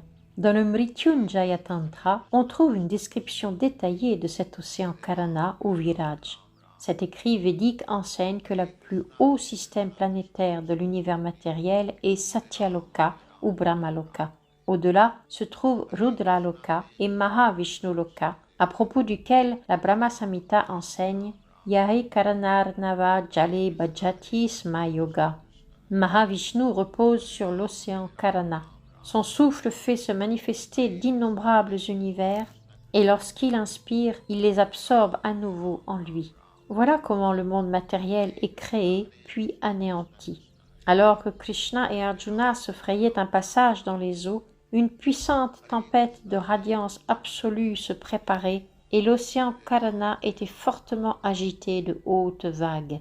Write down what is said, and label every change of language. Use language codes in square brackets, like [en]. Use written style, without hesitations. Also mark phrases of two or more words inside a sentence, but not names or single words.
[fr] Dans le Mrityunjaya Tantra, on trouve une description détaillée de cet océan Karana ou Viraj. Cet écrit védique enseigne que le plus haut système planétaire de l'univers matériel est Satyaloka ou Brahmaloka. Au-delà se trouve Rudraloka et Mahavishnuloka, à propos duquel la Brahma Samhita enseigne [sa] Yahi Karanarnava Jale Bhajati Sma Yoga. [fr] Mahavishnu repose sur l'océan Karana. Son souffle fait se manifester d'innombrables univers et lorsqu'il inspire, il les absorbe à nouveau en lui. Voilà comment le monde matériel est créé puis anéanti. Alors que Krishna et Arjuna se frayaient un passage dans les eaux, une puissante tempête de radiance absolue se préparait et l'océan Karana était fortement agité de hautes vagues.